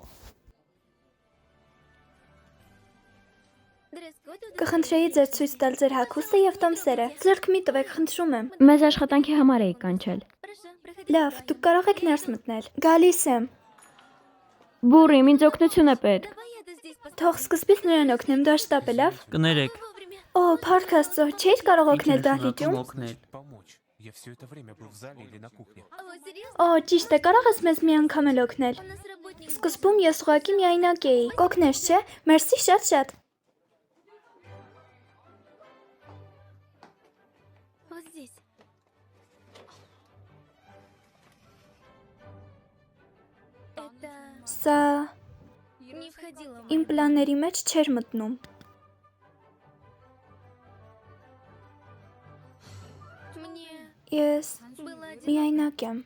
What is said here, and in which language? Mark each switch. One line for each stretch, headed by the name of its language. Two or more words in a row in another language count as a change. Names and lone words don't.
Armenian: Կխնդրեի ձեր ցույց տալ ձեր հագուստը եւ տոմսերը։ Ձեռք մի տվեք, խնդրում եմ։ Մեզ աշխատանքի համար էի կանչել։ Լավ, դուք կարող եք ներս մտնել։ Գալիս եմ։ Բուրիմ, ինձ օգնություն է պետք։ Թող սկզբից նրան օգնեմ, դա շտապ է, լավ։ Կներեք։ Օ, Փարք Աստծո, չէի կարող օգնել դահլիճում։ օգնել։
Russian: Я все это время был в зале или на кухне.
Armenian: Օ, ճիշտ է, կարող ես մեզ մի անգամ էլ օգնել։ Սկզբում ես ուղղակի միայնակ էի։ Կօգնես, չէ՞։ Մերսի շատ։ Սա իմ պլանների մեջ չէր մտնում։ Ես միայնակ եմ։